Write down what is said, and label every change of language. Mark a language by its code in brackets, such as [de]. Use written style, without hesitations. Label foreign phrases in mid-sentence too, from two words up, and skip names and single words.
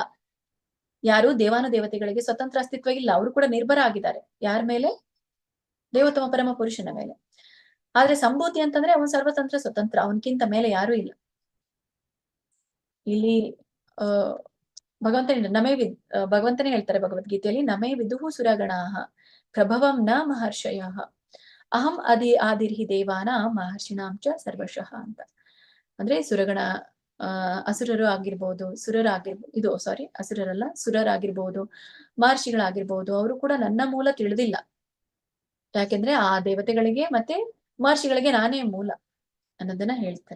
[kn] ಯಾರು ದೇವಾನುದೇವತೆಗಳಿಗೆ ಸ್ವತಂತ್ರ ಅಸ್ತಿತ್ವ ಇಲ್ಲ, ಅವರು ಕೂಡ ನಿರ್ಭರ ಆಗಿದ್ದಾರೆ. ಯಾರ ಮೇಲೆ? ದೇವೋತ್ತಮ ಪರಮ ಪುರುಷನ ಮೇಲೆ. ಆದ್ರೆ ಸಂಭೂತಿ ಅಂತಂದ್ರೆ ಅವನು ಸರ್ವತಂತ್ರ ಸ್ವತಂತ್ರ, ಅವನಕ್ಕಿಂತ ಮೇಲೆ ಯಾರು ಇಲ್ಲ. ಇಲ್ಲಿ ಭಗವಂತನೇ ಹೇಳ್ತಾರೆ ಭಗವದ್ಗೀತೆಯಲ್ಲಿ, [sa] ನಮೇ ವಿದುಹು ಸುರಗಣಾಹ ಪ್ರಭವಂ ನ ಮಹರ್ಷಯಃ ಅಹಂ ಆದಿರ್ಹಿ ದೇವಾನ ಮಹರ್ಷಿಣಾಂ ಚ ಸರ್ವಶಃ ಅಂತ. [kn] ಅಂದ್ರೆ ಅಸುರರು ಆಗಿರ್ಬೋದು, ಸುರರಾಗಿರ್ಬೋದು, ಮಹರ್ಷಿಗಳಾಗಿರ್ಬೋದು, ಅವರು ಕೂಡ ನನ್ನ ಮೂಲ ತಿಳಿದಿಲ್ಲ. ಯಾಕೆಂದ್ರೆ ಆ ದೇವತೆಗಳಿಗೆ ಮತ್ತೆ ಮಹರ್ಷಿಗಳಿಗೆ ನಾನೇ ಮೂಲ ಅನ್ನೋದನ್ನ ಹೇಳ್ತಾರೆ.